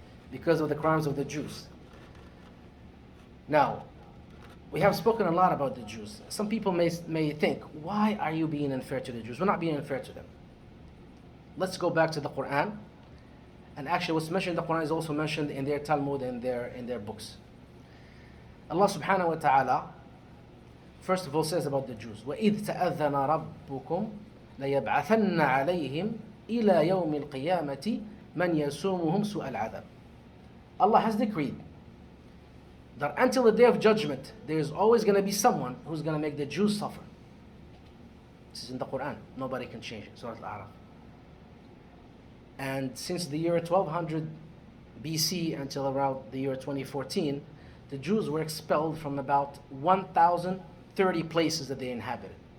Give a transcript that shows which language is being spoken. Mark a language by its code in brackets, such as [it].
[en] Because of the crimes of the Jews. Now, we have spoken a lot about the Jews. Some people may think, why are you being unfair to the Jews? We're not being unfair to them. Let's go back to the Quran. And actually what's mentioned in the Quran is also mentioned in their Talmud and in their books. Allah subhanahu wa ta'ala first of all says about the Jews, [ar] وَإِذْ تَأَذَّنَ رَبُّكُمْ لَيَبْعَثَنَّ عَلَيْهِمْ إِلَى يَوْمِ الْقِيَامَةِ مَنْ يَسُومُهُمْ سُوءَ الْعَذَابِ. [en] Allah has decreed that until the day of judgment, there is always going to be someone who's going to make the Jews suffer. This is in the Quran. Nobody can change it. Surah Al-A'raf. And since the year 1200 BC until around the year 2014, the Jews were expelled from about 1,030 places that they inhabited.